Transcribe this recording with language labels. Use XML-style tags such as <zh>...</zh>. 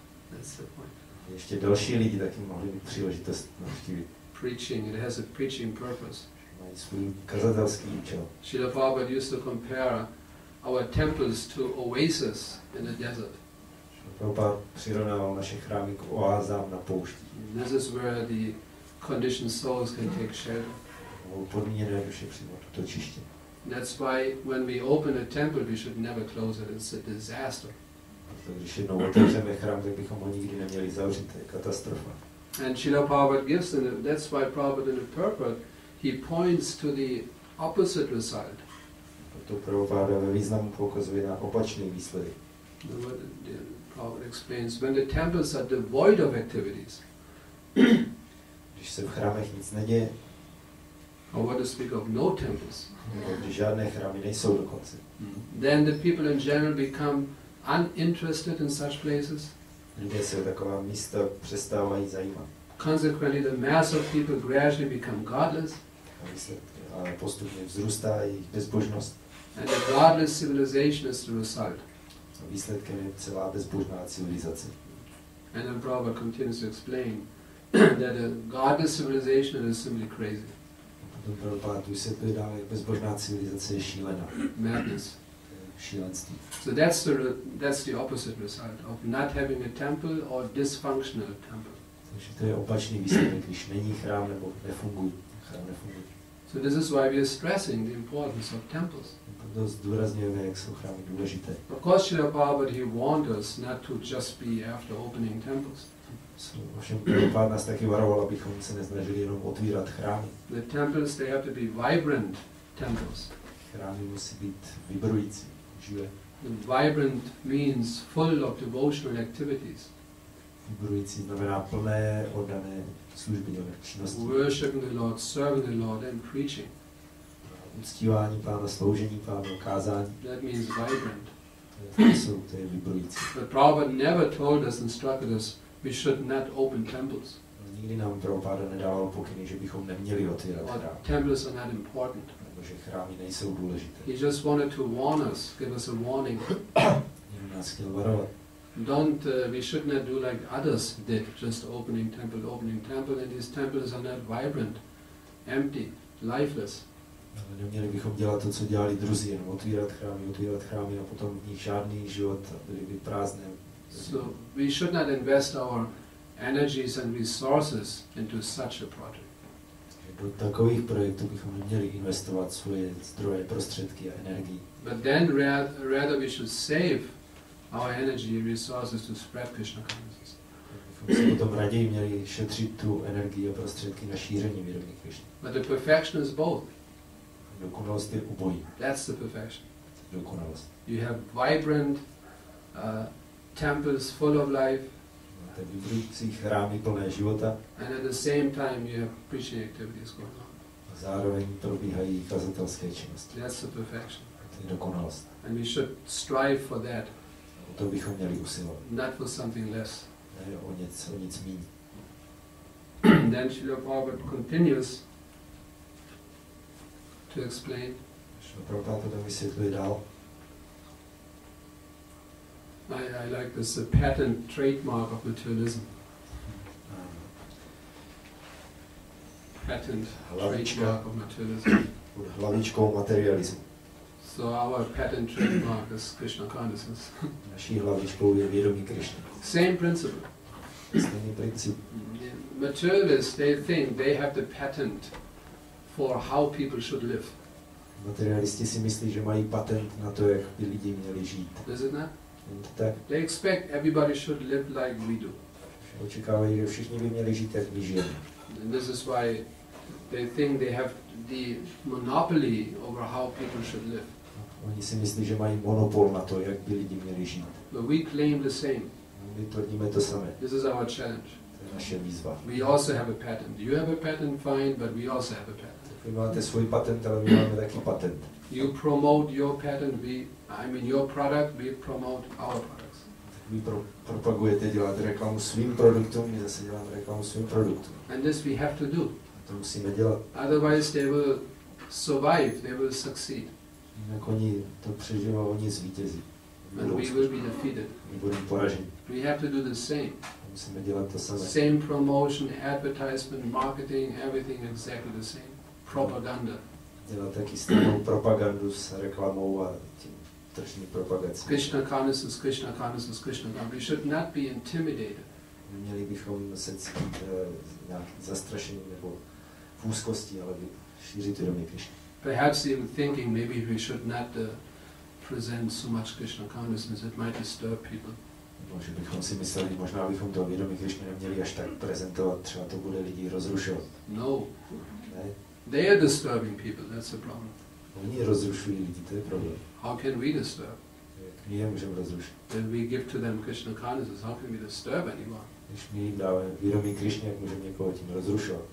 <en>That's the point.</en> <cs>Ještě další lidi taky mohli mít příležitost navštívit.</cs> <en>Preaching, it has a preaching purpose.</en> <cs>Mají svůj kazatelský účel.</cs> <en>Srila Prabhupada used to compare our temples to oases in the desert.</en> <cs>Prabhupada přirovnával naše chrámy k oázám na poušti.</cs> <en>This is where the conditioned souls can take shelter.</en> <cs>Podmíněné duše přímo to čiště.</cs> <en>That's why when we open a temple, we should never close it. It's a disaster.</en> <cs>Proto když jednou otevřeme chrám, tak bychom ho nikdy neměli zavřít. To je katastrofa.</cs> <en>And Srila Prabhupada gives, that's why Prabhupada in the purport, he points to the opposite result.</en> <cs>Proto Prabhupada ve významu poukazuje na opačný výsledek.</cs> <en>Prabhupada explains, when the temples are devoid of activities,</en> <cs>Když se v chrámech nic neděje,</cs> <en>or what to speak of no temples,</en> <cs>když žádné chrámy nejsou dokonce,</cs> <en>then the people in general become uninterested in such places.</en> <cs>lidé se o taková místa přestávají zajímat.</cs> <en>Consequently, the mass of people gradually become godless,</en> <cs>A postupně vzrůstá jejich bezbožnost.</cs> <en>and a godless civilization is the result.</en> <cs>A výsledkem je celá bezbožná civilizace.</cs> <en>And then Prabhupada continues to explain that a godless civilization is simply crazy.</en> <cs>Potom Prabhupada vysvětluje dále, jak bezbožná civilizace je šílená.</cs> <en>Madness.</en> <cs>Šílenství.</cs> <en>So that's the opposite result of not having a temple or dysfunctional temple.</en> <cs>Takže to je opačný výsledek, když není chrám nebo chrám nefunguje.</cs> <en>So this is why we are stressing the importance of temples.</en> <cs>Proto zdůrazňujeme, jak jsou chrámy důležité.</cs> <en>Of course, Srila Prabhupada, he warned us not to just be after opening temples.</en> <cs>Ovšem Prabhupada nás taky varoval, abychom se nesnažili jenom otvírat chrámy.</cs> <en>The temples, they have to be vibrant temples.</en> <cs>Chrámy musí být vibrující, živé.</cs> <en>Vibrant means full of devotional activities.</en> <cs>Vibrující znamená plné oddané služby, činnosti.</cs> <en>Worshipping the Lord, serving the Lord and preaching.</en> <cs>Uctívání Pána, sloužení Pánu, kázání.</cs> <en>That means vibrant.</en> <cs>To je vibrující.</cs> <en>But Prabhupada never told us, instructed us, we should not open temples.</en> <cs>Nikdy nám Prabhupada nedával pokyny, že bychom neměli otvírat chrám.</cs> <en>Temples are not important.</en> <cs>Nebo že chrámy nejsou důležité.</cs> <en>He just wanted to warn us, give us a warning.</en> <cs>Jenom nás chtěl varovat.</cs> <en>We should not do like others did, just opening temple, and these temples are not vibrant, empty, lifeless.</en> <cs>Ale neměli bychom dělat to, co dělali druzí, jenom otvírat chrámy a potom v nich žádný život a byly by prázdné.</cs> <en>So we should not invest our energies and resources into such a project.</en> <cs>Do takových projektů bychom neměli investovat svoje zdroje, prostředky a energii.</cs> <en>But then rather we should save our energy resources to spread Krishna consciousness.</en> <cs>Bychom si potom raději měli šetřit tu energii a prostředky na šíření vědomí Krishny.</cs> <en>But the perfection is both.</en> <cs>Dokonalost je obojí.</cs> <en>That's the perfection.</en> <cs>Dokonalost.</cs> <en>You have vibrant temples full of life.</en> <cs>Máte vibrující chrámy plné života.</cs> <en>And at the same time you have preaching activities going on.</en> <cs>A zároveň probíhají kazatelské činnosti.</cs> <en>That's the perfection.</en> <cs>To je dokonalost.</cs> <en>And we should strive for that.</en> <cs>O to bychom měli usilovat.</cs> <en>Not for something less.</en> <cs>Ne o nic míň.</cs> <en>Then Srila Prabhupada continues to explain.</en> <cs>Prabhupada to tam vysvětluje dál.</cs> <en>I like this patent trademark of materialism. Patent trademark of materialism.</en> <cs>Hlavičkou materialismu.</cs> <en>So our patent trademark is Krishna consciousness.</en> <cs>Naší hlavičkou je vědomí Krishna.</cs> <en>Same principle.</en> <cs>Stejný princip.</cs> <en>Materialists, they think they have the patent for how people should live.</en> <cs>Materialisti si myslí, že mají patent na to, jak by lidi měli žít.</cs> <en>Is it not?</en> <cs>Tak.</cs> <en>They expect everybody should live like we do.</en> <cs>Očekávají, že všichni by měli žít, jak my žijeme.</cs> <en>And this is why they think they have the monopoly over how people should live.</en> <cs>Oni si myslí, že mají monopol na to, jak by lidi měli žít.</cs> <en>But we claim the same.</en> <cs>My tvrdíme to samé.</cs> <en>This is our challenge.</en> <cs>To je naše výzva.</cs> <en>We also have a patent. You have a patent, fine, but we also have a patent.</en> <cs>Vy máte svůj patent, ale my máme taky patent.</cs> <en>You promote your patent, your product, we promote our products.</en> <cs>Vy propagujete, děláte reklamu svým produktům, my zase děláme reklamu svým produktům.</cs> <en>And this we have to do.</en> <cs>To musíme dělat.</cs> <en>Otherwise they will survive, they will succeed.</en> <cs>Jinak oni to přežijí a oni zvítězí.</cs> <en>And we will be defeated.</en> <cs>My budeme poraženi.</cs> <en>We have to do the same.</en> <cs>Musíme dělat to samé.</cs> <en>Same promotion, advertisement, marketing, everything exactly the same.</en> <cs>Propaganda. Dělat taky stejnou propagandu s reklamou a tím tržní propagací.</cs> <en>Krishna consciousness, Krishna consciousness, Krishna consciousness. We should not be intimidated.</en> <cs>Neměli bychom se cítit nějak zastrašení nebo v úzkosti, ale šířit vědomí Krishna.</cs> <en>Perhaps even thinking maybe we should not present so much Krishna consciousness, it might disturb people.</en> <cs>Že bychom si mysleli, možná bychom to vědomí Krishna neměli až tak prezentovat, třeba to bude lidi rozrušovat.</cs> <en>No.</en> <cs>Ne?</cs> <en>They are disturbing people, that's the problem.</en> <cs>Oni rozrušují lidi, to je problém.</cs> <en>How can we disturb?</en> <cs>Jak my je můžeme rozrušit?</cs> <en>When we give to them Krishna consciousness, how can we disturb anyone?</en> <cs>Když my jim dáme vědomí Krishna, jak můžeme někoho tím rozrušovat?</cs>